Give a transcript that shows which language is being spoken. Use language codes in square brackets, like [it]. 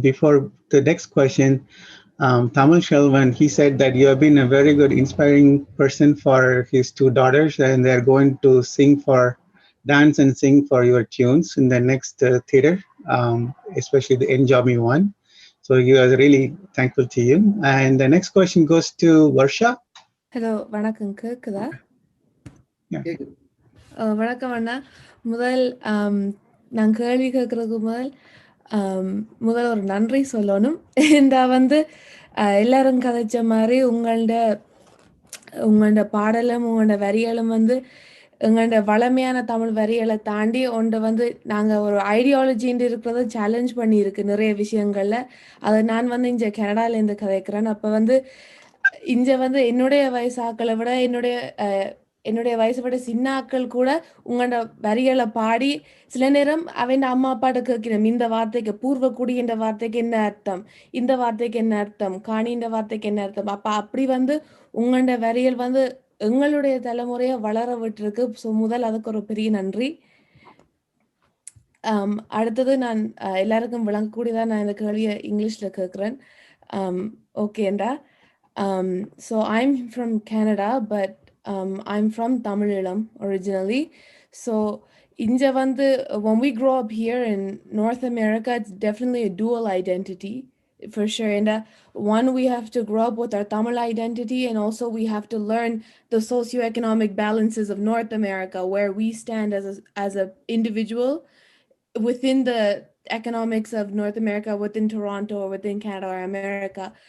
[en] Before the next question, Tamil Shelvan, he said that you have been a very good, inspiring person for his two daughters, and they're going to dance and sing for your tunes in the next theater, especially the Enjaami one. So you are really thankful to you. And the next question goes to Varsha. [ta] Hello வணக்கம், கேக்குதா? வணக்கம் அண்ணா. முதல் நான் கேள்வி கேட்கறதுக்கு முதல் ஒரு நன்றி சொல்லணும். இந்த எல்லாரும் கதைச்ச மாதிரி உங்களோட பாடலும் உங்களோட வரிகளும் எங்களோட வளமையான தமிழ் வரிகளை தாண்டி நாங்கள் ஒரு ஐடியாலஜின்னு இருக்கிறத சேலஞ்ச் பண்ணியிருக்கு நிறைய விஷயங்கள்ல. அதை நான் இங்கே கனடாலேருந்து கதைக்கிறேன். அப்போ இங்கே என்னுடைய வயசு ஆக்களை விட என்னுடைய வயசை விட சின்ன ஆக்கள் கூட உங்களோட வரிகளை பாடி சில நேரம் அவன் அம்மா அப்பாட்ட கேட்கிறோம், இந்த வார்த்தைக்கு பூர்வக்குடி என்ற வார்த்தைக்கு என்ன அர்த்தம், இந்த வார்த்தைக்கு என்ன அர்த்தம், காணின்ற வார்த்தைக்கு என்ன அர்த்தம். அப்போ அப்படி உங்களோட வரிகள் எங்களுடைய தலைமுறையை வளர விட்டுருக்கு. ஸோ முதல் அதுக்கு ஒரு பெரிய நன்றி. அடுத்தது நான் எல்லாருக்கும் விளங்கக்கூடியதான் நான் இந்த கேள்வியை இங்கிலீஷில் கேட்குறேன். ஓகேண்டா. [en] So I'm from Canada, but I'm from Tamilam originally. So inja when we grow up here in North America, it's definitely a dual identity for sure. And one, we have to grow up with our Tamil identity, and also we have to learn the socioeconomic balances of North America, where we stand as a individual within the economics of North America, within Toronto or within Canada or America.